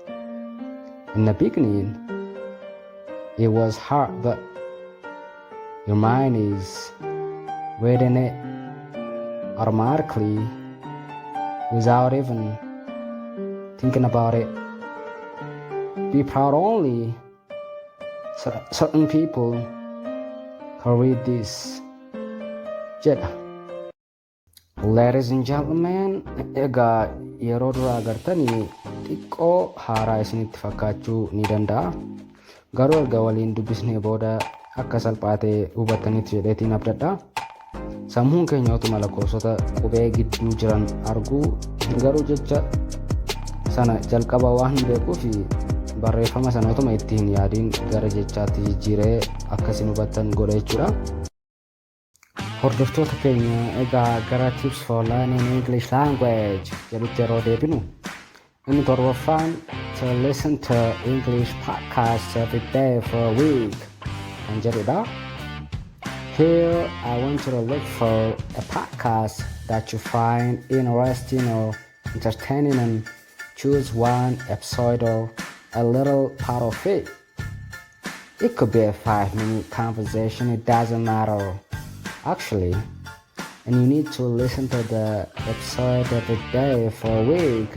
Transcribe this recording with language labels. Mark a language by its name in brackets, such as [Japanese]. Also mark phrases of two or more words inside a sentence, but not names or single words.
[English] In the beginning, it was hard, but your mind is reading it automatically without even thinking about it. Be proud only. Certain people can read this jedha. Ladies and gentlemen, [Oromo] egaa yeroo duraa agartanii xiqqoo haaraa isinitti fakkaachuu ni danda'a. Garuu erga waliin dubbisnee booda akka salphaatee hubattanitti jedheetiin abdadha. Sammuun keenya utuma lakkoofsota qubee gidduu jiran arguu garuu jecha sana jalqaba waan beekuuf barreeffama sana utuma itti hin yaadiin gara jechaatti jijjiiree akkasiin hubattan godha jechuudha. Hordoftoota keenya egaa gara [English] tips for learning English language [Oromo] jedhutti yeroo deebinu inni torbaffaan [English] to listen to English podcast every day for a week [Oromo] kan jedhudha. [English] Here I want you to look for a podcast that you find interesting or entertaining and choose one episode or a little part of it. It could be a 5-minute conversation, it doesn't matter actually, and you need to listen to the episode every day for a week.